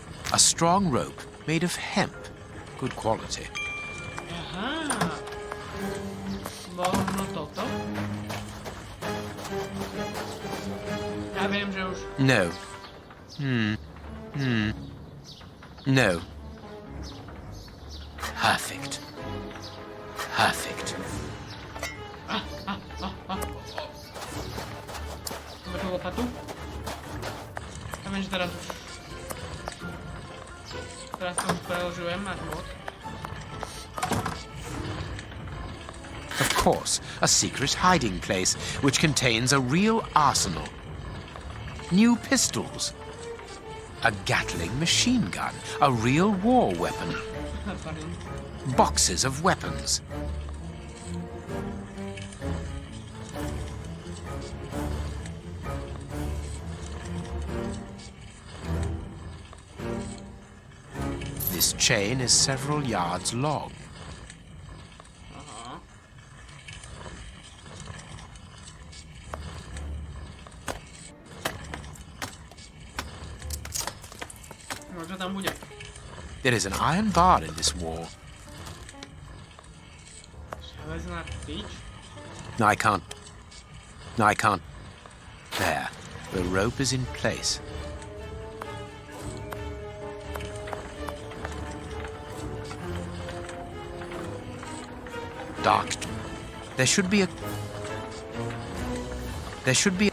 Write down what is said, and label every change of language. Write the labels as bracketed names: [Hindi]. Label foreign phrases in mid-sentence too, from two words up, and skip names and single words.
[English] A strong rope made of hemp. Good quality. [Slovak] Aha. Možno toto? Ja viem, že už... [English] No. No. Perfect. Perfect. [Slovak] Máme tu lopatu. Ja viem, že teraz už... Teraz to už preložujem až moc. [English] Of course, a secret hiding place which contains a real arsenal. New pistols. A Gatling machine gun, a real war weapon. Boxes of weapons. This chain is several yards long. [Slovak] Čo tam bude? [English] There is an iron bar in this wall. [Slovak] Železná tyč? [English] No, I can't. No, I can't. There. The rope is in place. Dark. There should be a... There should be...